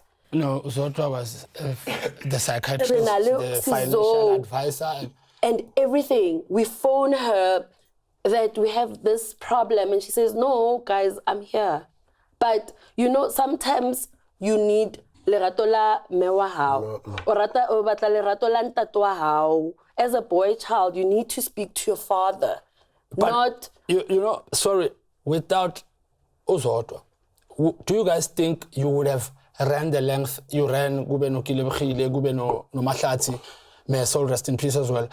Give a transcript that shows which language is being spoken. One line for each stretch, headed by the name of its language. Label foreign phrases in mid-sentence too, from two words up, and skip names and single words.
English: no, Zodwa was the psychiatrist, the financial advisor, and everything. We phone her that we have this problem, and she says, "No, guys, I'm here." But sometimes you need
Southern Sotho: lerato la mewa hao. O batla lerato la ntate wa hao.
English: As a boy child, you need to speak to your father. But not sorry, without Uzodwa, do you guys think you would have ran the length you ran Gubeno Kilebkhile, Gubeno no Mahlati, may soul rest in peace as well?